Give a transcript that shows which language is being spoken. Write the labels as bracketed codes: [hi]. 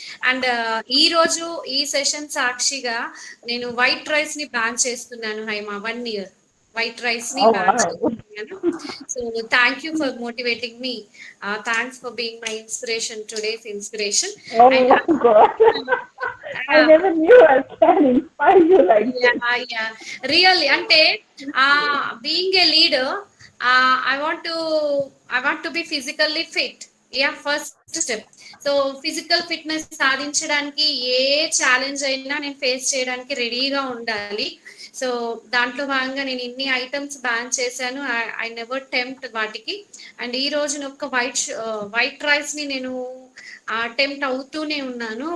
[te] And ఈ రోజు ఈ సెషన్ సాక్షిగా నేను వైట్ రైస్ ని బ్యాన్ చేస్తున్నాను హైమా. [en] 1 year [te] వైట్ రైస్ ని బ్యాన్ చేస్తున్నాను. [en] So thank you for motivating మీ, thanks for being my inspiration, today's inspiration. And I never knew I can inspire you like this. Yeah. Really, [te] అంటే [en] Being a leader, I want to be physically fit. Yeah, first step. [te] So physical fitness సాధించడానికి ఏ challenge అయినా నేను face చేయడానికి రెడీగా ఉండాలి. So దాంట్లో భాగంగా నేను ఇన్ని ఐటమ్స్ బ్యాన్ చేశాను. [en] I never tempt [te] వాటికి. అండ్ ఈ రోజు ఒక వైట్ రైస్ ని నేను అటెంప్ట్ అవుతూనే ఉన్నాను.